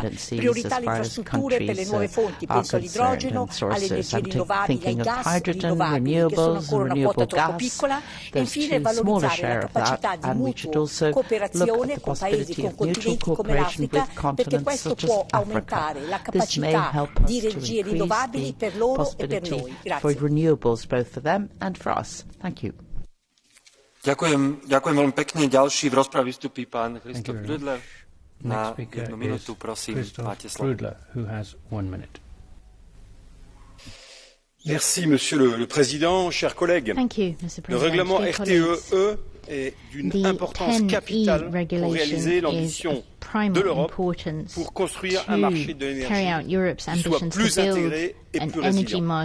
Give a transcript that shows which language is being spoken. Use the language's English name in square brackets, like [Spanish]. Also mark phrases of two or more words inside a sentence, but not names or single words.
[Italian] Priorità alle infrastrutture per le nuove fonti, penso all'idrogeno, alle energie rinnovabili, ai gas rinnovabili che sono ancora una quota troppo piccola e infine valorizzare la capacità di mutua cooperazione con paesi, con continenti come l'Africa, perché questo può aumentare la capacità di energie rinnovabili per loro e per noi. Grazie. [Slovak] Ďakujem veľmi pekne. Ďalší v rozprave vystupí pán Christoph Grödler. Na 1 minútu, prosím, máte slovo. [French] Merci, Monsieur le Président, chers collègues. Le règlement RTE est d'une importance capitale pour réaliser l'ambition de l'Europe pour construire un marché de l'énergie qui soit plus intégré et plus résilient.